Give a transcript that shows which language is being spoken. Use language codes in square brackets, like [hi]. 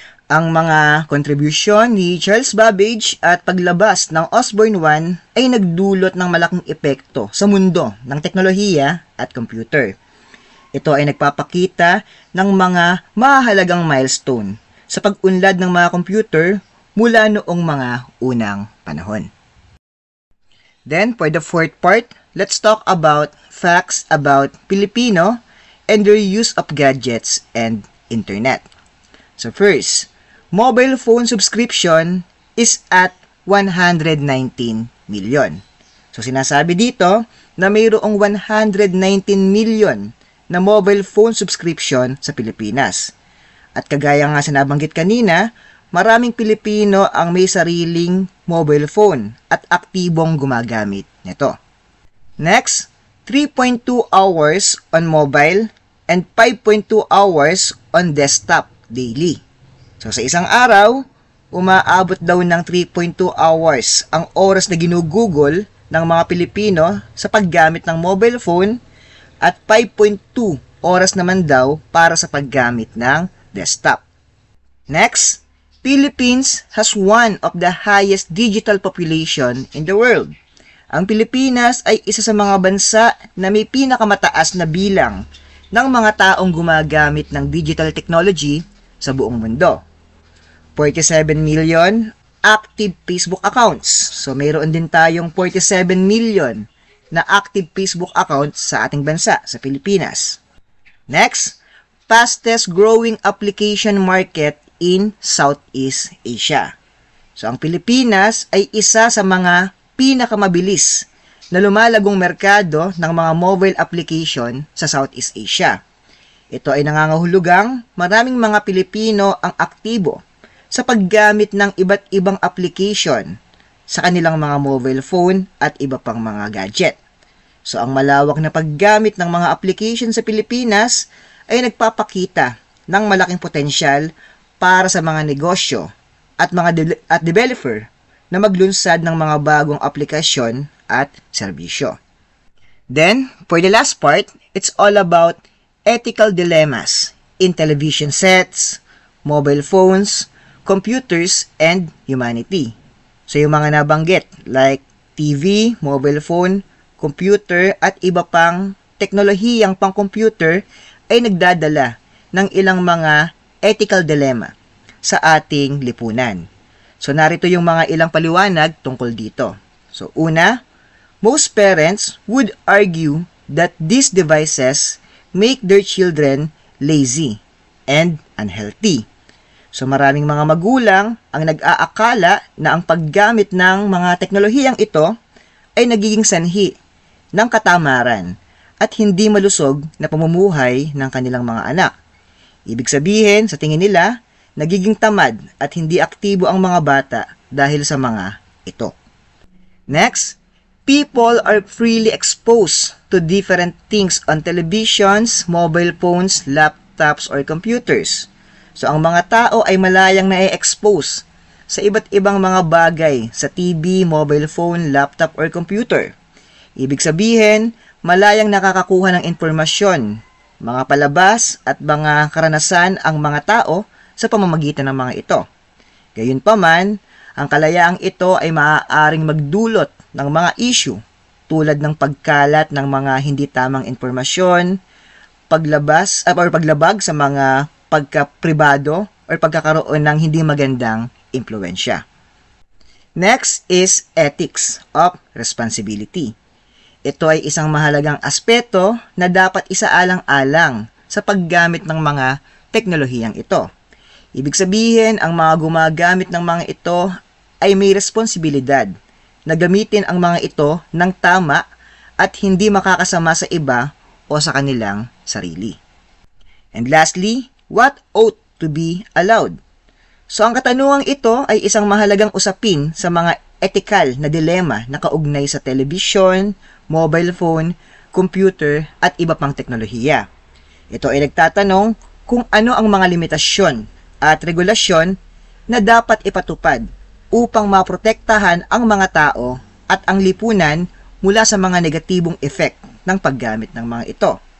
[tl] Ang mga contribution ni Charles Babbage at paglabas ng Osborne 1 ay nagdulot ng malaking epekto sa mundo ng teknolohiya at computer. Ito ay nagpapakita ng mga mahalagang milestone sa pag-unlad ng mga computer mula noong mga unang panahon. [en] Then, for the fourth part, let's talk about facts about Filipino and their use of gadgets and internet. So first, mobile phone subscription is at 119 million. [tl] So sinasabi dito na mayroong 119 million na mobile phone subscription sa Pilipinas. At kagaya nga sa nabanggit kanina, maraming Pilipino ang may sariling mobile phone at aktibong gumagamit nito. [en] Next, 3.2 hours on mobile and 5.2 hours on desktop daily. [tl] So sa isang araw, umaabot daw ng 3.2 hours ang oras na ginugugol ng mga Pilipino sa paggamit ng mobile phone at 5.2 oras naman daw para sa paggamit ng desktop. [en] Next, Philippines has one of the highest digital population in the world. [tl] Ang Pilipinas ay isa sa mga bansa na may pinakamataas na bilang ng mga taong gumagamit ng digital technology sa buong mundo. [en] 47 million active Facebook accounts. [tl] So mayroon din tayong 47 million na active Facebook accounts sa ating bansa, sa Pilipinas. [en] Next, fastest growing application market in Southeast Asia. [tl] So ang Pilipinas ay isa sa mga pinakamabilis na lumalagong merkado ng mga mobile application sa Southeast Asia. Ito ay nangangahulugang maraming mga Pilipino ang aktibo sa paggamit ng iba't ibang application sa kanilang mga mobile phone at iba pang mga gadget. So ang malawak na paggamit ng mga application sa Pilipinas ay nagpapakita ng malaking potensyal para sa mga negosyo at mga developer na maglunsad ng mga bagong aplikasyon at serbisyo. [en] Then, for the last part, it's all about ethical dilemmas in television sets, mobile phones, computers, and humanity. [tl] So yung mga nabanggit like TV, mobile phone, computer, at iba pang teknolohiyang pang-computer ay nagdadala ng ilang mga ethical dilemma sa ating lipunan. So narito yung mga ilang paliwanag tungkol dito. So una, [en] most parents would argue that these devices make their children lazy and unhealthy. [tl] So maraming mga magulang ang nag-aakala na ang paggamit ng mga teknolohiyang ito ay nagiging sanhi ng katamaran at hindi malusog na pamumuhay ng kanilang mga anak. Ibig sabihin, sa tingin nila, nagiging tamad at hindi aktibo ang mga bata dahil sa mga ito. [en] Next, people are freely exposed to different things on televisions, mobile phones, laptops, or computers. [tl] So, ang mga tao ay malayang na-expose sa iba't ibang mga bagay sa TV, mobile phone, laptop, or computer. Ibig sabihin, malayang nakakakuha ng impormasyon, mga palabas, at mga karanasan ang mga tao sa pamamagitan ng mga ito. Gayunpaman, ang kalayaang ito ay maaaring magdulot ng mga issue tulad ng pagkalat ng mga hindi tamang impormasyon, paglabag sa mga pagkapribado o pagkakaroon ng hindi magandang impluwensya. [en] Next is ethics of responsibility. [tl] Ito ay isang mahalagang aspeto na dapat isaalang-alang sa paggamit ng mga teknolohiyang ito. Ibig sabihin, ang mga gumagamit ng mga ito ay may responsibilidad na gamitin ang mga ito ng tama at hindi makakasama sa iba o sa kanilang sarili. [en] And lastly, what ought to be allowed? [tl] So ang katanungang ito ay isang mahalagang usapin sa mga ethical na dilema na kaugnay sa television, mobile phone, computer at iba pang teknolohiya. Ito ay nagtatanong kung ano ang mga limitasyon at regulasyon na dapat ipatupad upang maprotektahan ang mga tao at ang lipunan mula sa mga negatibong effect ng paggamit ng mga ito.